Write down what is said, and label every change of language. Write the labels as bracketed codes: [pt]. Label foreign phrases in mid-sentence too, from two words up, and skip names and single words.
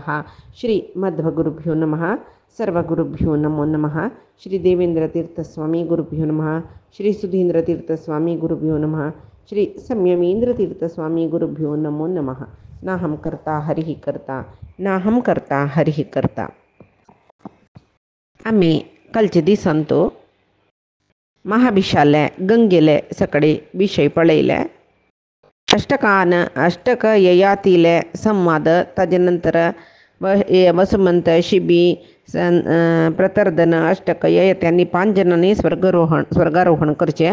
[sa] श्रीमद्भगुरुभ्यो नमः। सर्वगुरुभ्यो नमो नमः। श्री देवेंद्रतीर्थस्वामी गुरुभ्यो नमः। श्री सुधींद्रतीर्थस्वामी गुरुभ्यो नमः। श्री संयमींद्रतीर्थस्वामी गुरुभ्यो नमो नमः। नाहं कर्ता हरिः कर्ता नाहं कर्ता हरिः कर्ता. [kok] आम्ही कालचे दिसांतो महाभिशाले गंगेले सकाळी विषय पळयले. अष्टक ययातीले संवाद ताजे वसुमंत शिबी प्रतर्दन अष्टक ययात्यांनी 5 जणांनी स्वर्गारोहण करचे.